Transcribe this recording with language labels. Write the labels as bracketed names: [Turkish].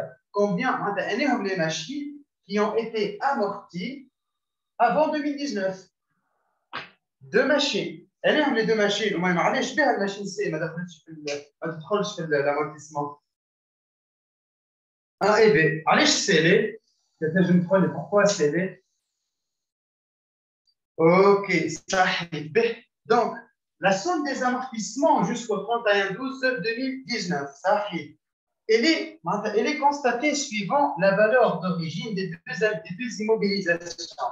[French] Combien les machines qui ont été amorties avant 2019? Deux machines. Les deux machines. [Arabic] معليش بها الماشين سي ما تدخلش في l'amortissement. [French] A et B. [Arabic] علاش سيلي؟ [French] je me trompe pourquoi سيلي؟ Ok, صحيح. Donc, la somme des amortissements jusqu'au 31/12/2019, صحيح. Elle est constatée suivant la valeur d'origine des deux immobilisations.